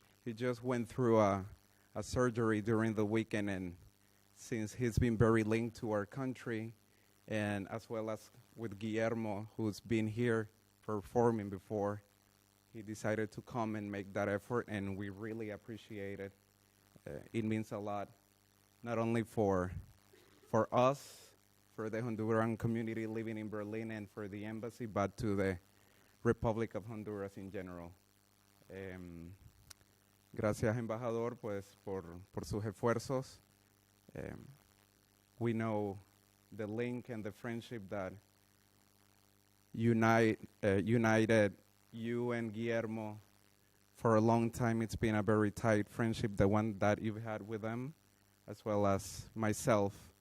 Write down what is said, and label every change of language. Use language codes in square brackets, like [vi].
[en] He just went through a surgery during the weekend, and since he's been very linked to our country, and as well as with Guillermo, who's been here performing before, he decided to come and make that effort, and we really appreciate it. It means a lot, not only for us, for the Honduran community living in Berlin and for the embassy, but to the Republic of Honduras in general. [es] Gracias, embajador, pues por sus esfuerzos. [en] We know the link and the friendship that united you and Guillermo for a long time. It's been a very tight friendship, the one that you've had with them, as well as myself.